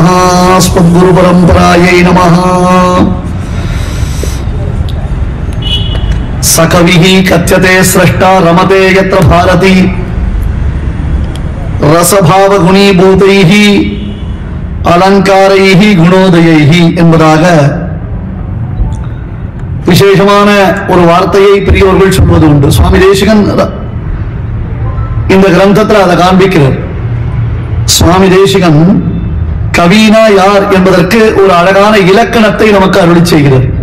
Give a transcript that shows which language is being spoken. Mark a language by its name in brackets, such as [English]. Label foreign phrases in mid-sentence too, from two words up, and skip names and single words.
[Sanskrit] अस्मद्गुरुपरम्परायै नमः। सकविः कथ्यते स्रष्टा रमते यत्र भारती रसभावगुणीभूतैः अलङ्कारैः गुणोदयैः [Tamil] என்பதாக விசேஷமான ஒரு வார்த்தையை பெரியவர்கள் சொல்வது உண்டு. சுவாமி தேசிகன் இந்த கிரந்தத்தில் அதை காண்பிக்கிறார். சுவாமி தேசிகன் கவினா யார் என்பதற்கு ஒரு அழகான இலக்கணத்தை நமக்கு அருளி செய்கிறார்.